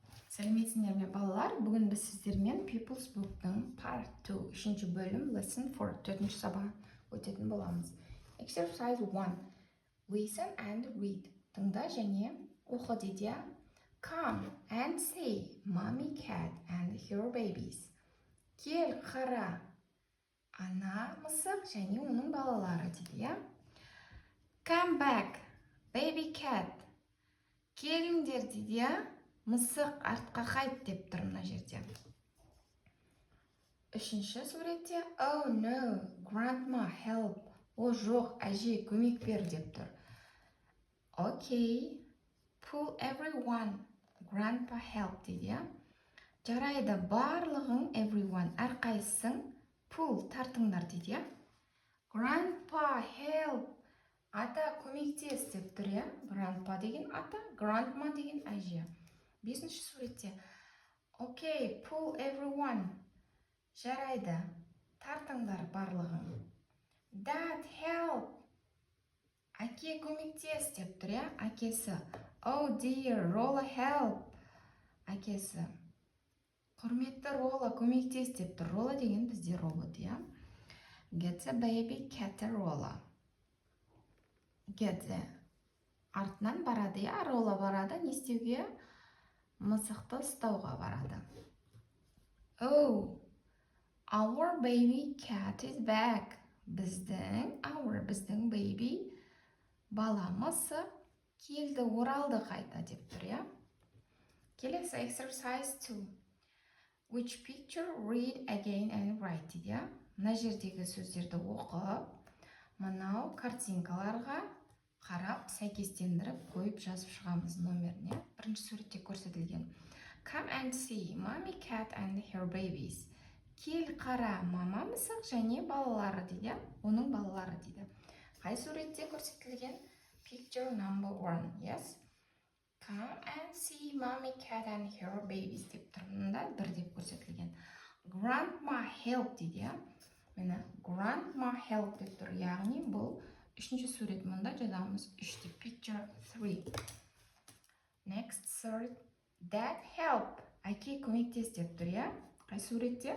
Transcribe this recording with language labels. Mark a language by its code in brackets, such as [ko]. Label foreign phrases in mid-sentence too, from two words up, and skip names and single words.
[kk] Сәлеметсіздер ме балалар? Бүгін біз сіздермен People's Book'тың Part 2 үшінші бөлім Lesson 4 төртінші сабағын өтетін боламыз. [en] Exercise 1. Listen and read. [kk] Тыңда және оқы дейді. [en] Come and see Mommy Cat and her babies. [kk] Кел, қара, ана мысық және оның балалары дейді. [en] Come back, baby cat. [kk] Келіңдер дейді. Мысық артқа қайт деп тұр мына жерде. Үшінші суретте [en] Oh no, grandma help. [kk] О жоқ, әже көмек бер деп тұр. [en] Okay, pull everyone. Grandpa help [kk] дейді. Жарайды, барлығың everyone, әрқайсың pull тартыңдар дейді. [en] Grandpa help. [kk] Ата көмектес деп тұр. Grandpa деген ата, grandma деген әже. Бесінші суретте [en] Okay, pull everyone. [kk] Жарайды, тартыңдар барлығын. [en] Dad help. [kk] Әке көмектес деп тұр, әкесі. [en] Oh dear, Rolla help. [kk] Әкесі. Құрметті Rolla көмектес деп тұр. Rolla деген бізде робот, [en] Get the baby cat a Rolla. Get the. [kk] Артынан барады, Rolla барады, не істеуге? Мысықты ұстауға барады. [en] Oh, our baby cat is back. [kk] Біздің baby баламысы келді, оралды қайта деп тұр, Келесі exercise 2. [en] Which picture read again and write дейді. [kk] Мына жердегі сөздерді оқып, мынау картинкаларға қарап, сәйкестендіріп, қойып жазып шығамыз номеріне. Бірінші суретте көрсетілген. Come and see Mommy Cat and her babies. Кел қара, мама мысық және балалары дейді. Оның балалары дейді. Қай суретте көрсетілген? [en] Picture number 1. Yes. Come and see Mommy Cat and her babies [kk] деп тұрмында бір деп көрсетілген. [en] Grandma help [kk] дейді. Мені [en] Grandma help [kk] деп тұр. Яғни бұл үшінші сурет, мұнда жазамыз 3 деп. [en] Picture 3. Next third. Dad help. [kk] Әке көмектес деп тұр, Қай суретте?